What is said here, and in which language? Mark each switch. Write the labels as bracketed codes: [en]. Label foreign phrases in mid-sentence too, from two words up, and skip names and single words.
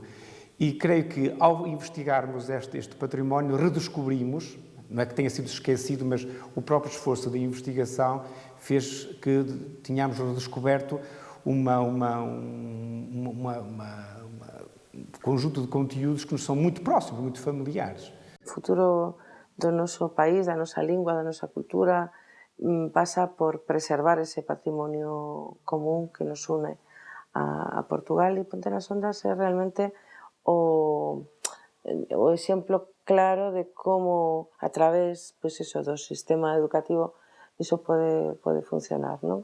[pt] E creio que ao investigarmos este património redescobrimos, não é que tenha sido esquecido, mas o próprio esforço de investigação fez que tenhamos redescoberto um conjunto de conteúdos que nos são muito próximos, muito familiares. [gl] O futuro do noso país, da nosa língua, da nosa cultura, pasa por preservar ese patrimonio común que nos une a Portugal, e Ponte nas Ondas é realmente o exemplo claro de como a través do sistema educativo iso pode funcionar, non?